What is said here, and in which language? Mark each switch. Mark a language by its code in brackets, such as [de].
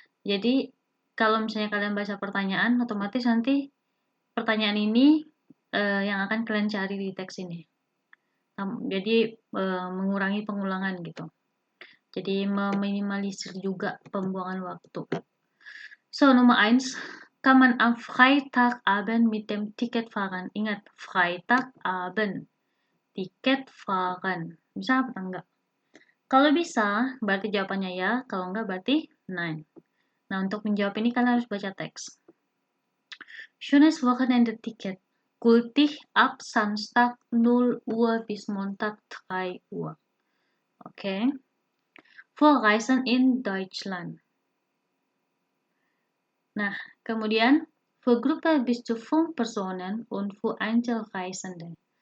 [id] Jadi kalau misalnya kalian baca pertanyaan, otomatis nanti pertanyaan ini yang akan kalian cari di teks ini. Jadi mengurangi pengulangan gitu. Jadi meminimalisir juga pembuangan waktu. [de] So, Nummer 1. Kann man am Freitagabend mit dem Ticket fahren? [id] Ingat, Freitagabend. Tiket fahren. Bisa apa enggak? Kalau bisa, berarti jawabannya ya. Kalau enggak, berarti nein. Nah, untuk menjawab ini kalian harus baca teks. [de] Schönes Wochenende-Ticket. Gültig ab Samstag 0 Uhr bis Montag 3 Uhr. Okay. Vorreisen in Deutschland. [id] Nah, kemudian [de] für Gruppe bis zu 5 Personen und für Einzelreisende.